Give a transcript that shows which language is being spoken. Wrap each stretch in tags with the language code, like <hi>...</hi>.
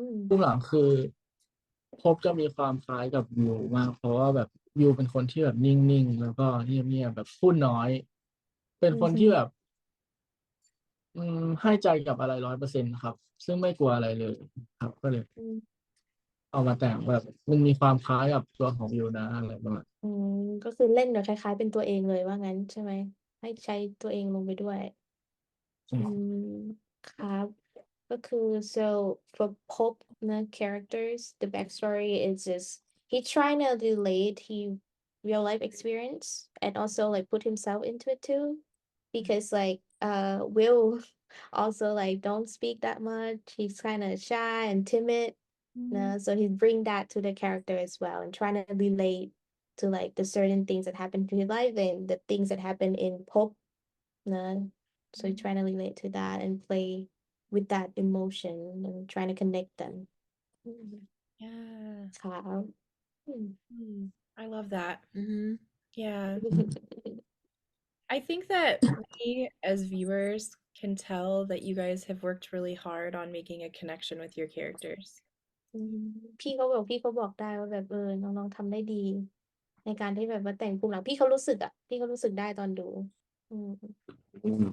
<th>ช่วงหลังคือพบจะมีความคล้ายกับยูมากเพราะว่าแบบยูเป็นคนที่แบบนิ่งๆแล้วก็เงียบๆแบบพูดน้อยเป็น อื คนที่แบบ ม ให้ใจกับอะไร100%ครับซึ่งไม่กลัวอะไรเลยครับก็เลย อืม เอามาแต่งแบบมันมีความคล้ายกับตัวของยูนะอะไรประมาณ อืมก็คือเล่นแบบคล้ายๆเป็นตัวเองเลยว่างั้นใช่ไหมให้ใช้ตัวเองลงไปด้วย อืมครับก็คือ</th> <en>so for Pope นะ characters the backstory is just he trying to relate he real life experience and also like put himself into it too because like Will also like don't speak that much he's kind of shy and timid so he bring that to the character as well and trying to relate to like the certain things that happen to his life and the things that happen in Pope no. So you're trying to relate to that and play with that emotion and trying to connect them. Yeah.</en> <th>ครับอืม</th> <en>I love that. Mhm. Yeah. I think that we as viewers can tell that you guys have worked really hard on making a connection with your characters.</en> <th>อืมพี่เขาบอกได้ว่าแบบน้องๆทำได้ดีในการที่แบบว่าแต่งภูมิหลังพี่เขารู้สึกได้ตอนดูอืมอื</th>